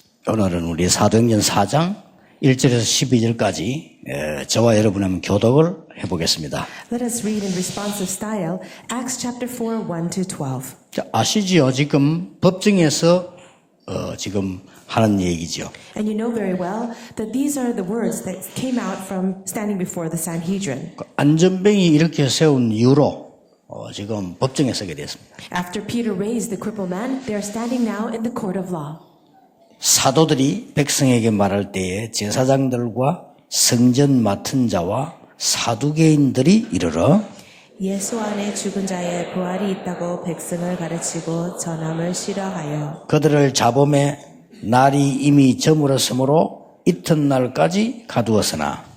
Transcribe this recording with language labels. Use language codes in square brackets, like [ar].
[ko] 오늘은 우리 사도행전 4장 1절에서 12절까지 저와 여러분의 한번 교독을 해보겠습니다. [en] Let us read in responsive style Acts chapter 4, 1 to 12. [ko] 자, 아시지요? 지금 법정에서 지금 하는 얘기죠. [en] And you know very well that these are the words that came out from standing before the Sanhedrin. [ko] 안전병이 이렇게 세운 이유로 지금 법정에 서게 됐습니다. [en] After Peter raised the crippled man, they are standing now in the court of law. [ko] 사도들이 백성에게 말할 때에 제사장들과 성전 맡은 자와 사두개인들이 이르러 예수 안에 죽은 자의 부활이 있다고 백성을 가르치고 전함을 싫어하여 그들을 잡음에 날이 이미 저물었으므로 이튿날까지 가두었으나